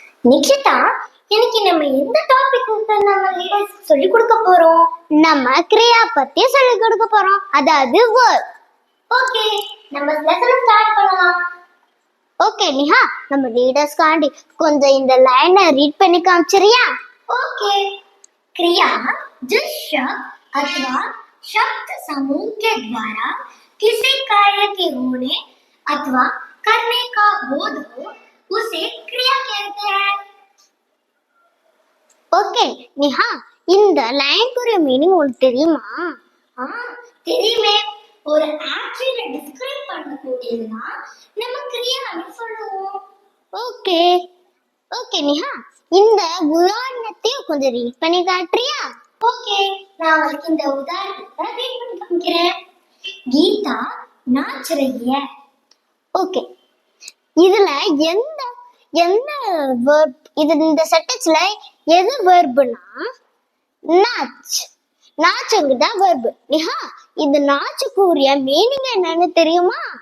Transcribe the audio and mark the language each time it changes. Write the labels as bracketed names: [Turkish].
[Tamil] நிக்ஷிதா, இன்னைக்கு நம்ம எந்த டாபிக் நம்ம லீடர்ஸ் சொல்லி கொடுக்க போறோம்? நம்ம கிரியா பத்தி சொல்லி கொடுக்க போறோம், அதாவது verb. ஓகே, நம்ம லெசன் ஸ்டார்ட் பண்ணலாம். ஓகே நிஹா, நம்ம லீடர்ஸ் காண்டி கொஞ்சம் இந்த லைனை ரீட் பண்ணி காமிச்சறியா? [Hindi] ओके, क्रिया जिस शब्द अथवा शब्द समूह के द्वारा किसी कार्य के होने अथवा करने का बोध हो उसे क्रिया कहते हैं. [Tamil] ஓகே நிஹா, இந்த லைனுக்குரிய மீனிங் உனக்கு தெரியுமா? தெரியுமே. ஒரு ஆக்ஷனை டிஸ்கிரைப் பண்ணக்கூடியதுனா நம்ம கிரியான்னு சொல்லுவோம். ஓகே ஓகே நிஹா, இந்த உதாரணத்தையும் கொஞ்சம் ரீட் பண்ணி காட்டுறியா? ஓகே, நான் உங்களுக்கு இந்த உதாரணத்தை ரீட் பண்ணி காமிக்கிறேன். [Hindi] கீதா नाच रही है. [Tamil] ஓகே, இதுல எந்த எந்த verb, இது இந்த சென்டென்ஸ்ல எது வெர்ப்னா நாச். நாச்சுங்கிறதா வெர்ப். நிஹா, இந்த நாச்சுக்குரிய மீனிங் என்னன்னு தெரியுமா?